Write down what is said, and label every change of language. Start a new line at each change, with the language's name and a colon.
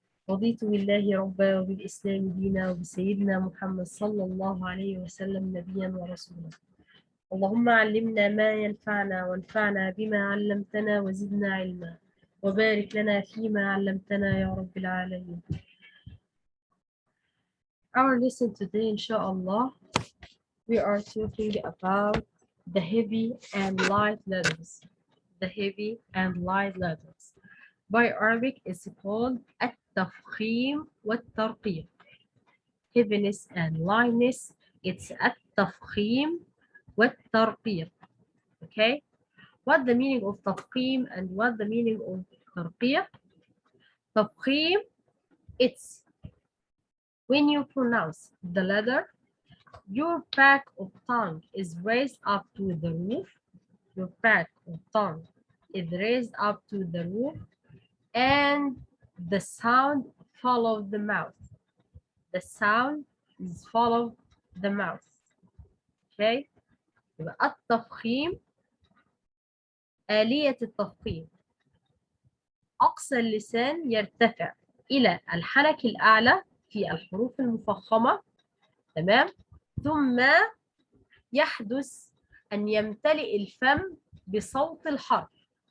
Arabic: رضيت بالله ربا وبالإسلام دينا وبسيدنا محمد صلى الله عليه وسلم نبيا ورسولا. اللهم علمنا ما ينفعنا وانفعنا بما علمتنا وزدنا علما وبارك لنا فيما علمتنا يا رب العالمين.
English: Our lesson today, inshallah, we are talking about the heavy and light letters. The heavy and light letters. By Arabic, it's called
Arabic: التفخيم والترقيق.
English: Heaviness and lightness, it's
Arabic: التفخيم والترقيق.
English: Okay? What the meaning of تفخيم and what the meaning of ترقيق? تفخيم, it's when you pronounce the letter, your back of tongue is raised up to the roof. Your back of tongue is raised up to the roof, and the sound follows the mouth. The sound is follow the mouth. Okay?
Arabic: يبقى التفخيم آلية التفخيم. أقصى اللسان يرتفع إلى الحنك الأعلى في الحروف المفخمة. تمام؟ ثم يحدث أن يمتلئ الفم بصوت الحرف.